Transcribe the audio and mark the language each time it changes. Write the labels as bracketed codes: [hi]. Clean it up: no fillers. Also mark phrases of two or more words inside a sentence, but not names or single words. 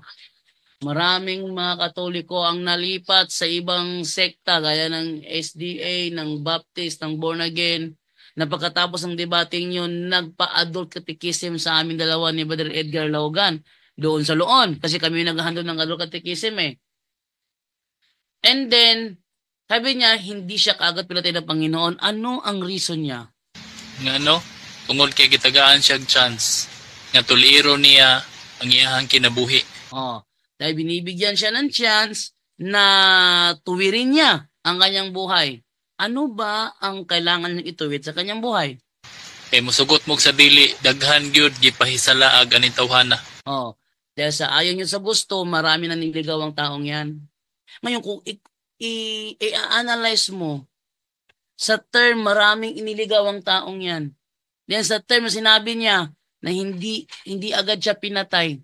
[tl] Maraming mga Katoliko ang nalipat sa ibang sekta gaya ng SDA, ng Baptist, ng Born Again. Napagkatapos ng debating yun, nagpa- [en] adult catechism [tl] sa amin dalawa ni Brother Edgar Laugan doon sa Loon. Kasi kami naghahandle ng [en] adult catechism [tl] eh. And then, sabi niya, hindi siya kaagad pinatay ng Panginoon. Ano ang reason niya? [ceb] Tungod kay gitagaan siya chance. Nga tuliro niya ang iyahang kinabuhi. [tl] Dahil binibigyan siya ng chance na tuwirin niya ang kanyang buhay. Ano ba ang kailangan niyang ituwid sa kanyang buhay? [ceb] Musugot mo sa dili, daghan gyud gipahisalaag aning tawhana. [tl] Dahil sa ayaw niyo sa gusto, marami na niligaw ang taong yan. Ngayon, kung i-analyze mo, sa term, maraming iniligaw ang taong yan. Then sa term, sinabi niya na hindi agad siya pinatay.